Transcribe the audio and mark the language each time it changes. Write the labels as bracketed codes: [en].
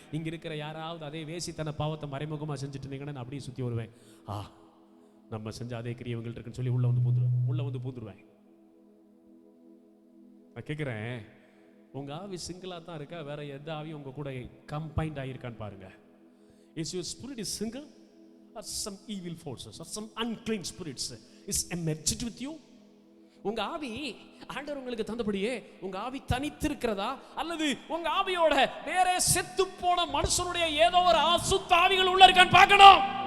[ta] இங்க இருக்கிற யாராவது அதே வேசித்தன பாவத்தை மறைமுகமா செஞ்சுட்டு இருந்தீங்கன்னா நான் அப்படியே சுத்தி வருவேன். நம்ம செஞ்ச அதே கிரியவங்கள் இருக்குன்னு சொல்லி உள்ள வந்து பூந்துருவேன். நான் கேட்குறேன், உங்க ஆவி சிங்கிளா தான் இருக்கா, வேற எந்த ஆவி உங்க கூட கம்பைன்ட் ஆகியிருக்கான்னு பாருங்க. [en] Is your spirit is single or some evil forces or some unclean spirits is emerged with you? [ta] உங்க ஆவி ஆண்டவர் உங்களுக்கு தந்தபடியே உங்க ஆவி தனித்திருக்கிறதா, அல்லது உங்க ஆவியோட வேற செத்து போன மனுஷனுடைய ஏதோ ஒரு அசுத்த ஆவிகள் உள்ள இருக்கான்னு பார்க்கணும்.